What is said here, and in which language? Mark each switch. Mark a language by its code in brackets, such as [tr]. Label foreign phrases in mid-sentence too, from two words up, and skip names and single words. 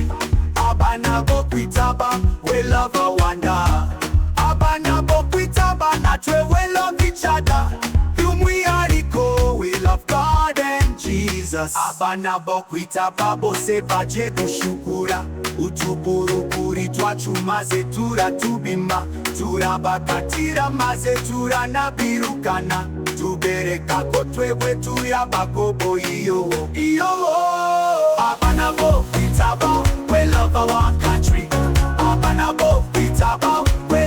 [rn] Abana bo kwitaba, [en] we love our Rwanda. [rn] Abana bo kwitaba, natwe [en] we love each other. By'umwihariko we love God and Jesus. [rn] Abana bo kwitaba bose baje gushukura utuburuguri twacu maze turatubima turabakatira maze turanabirukana tubereka ko twebwe turi abakoboyi iyo. Abana bo kwitaba, [en] we love our country. [rn] Abana bo kwitaba,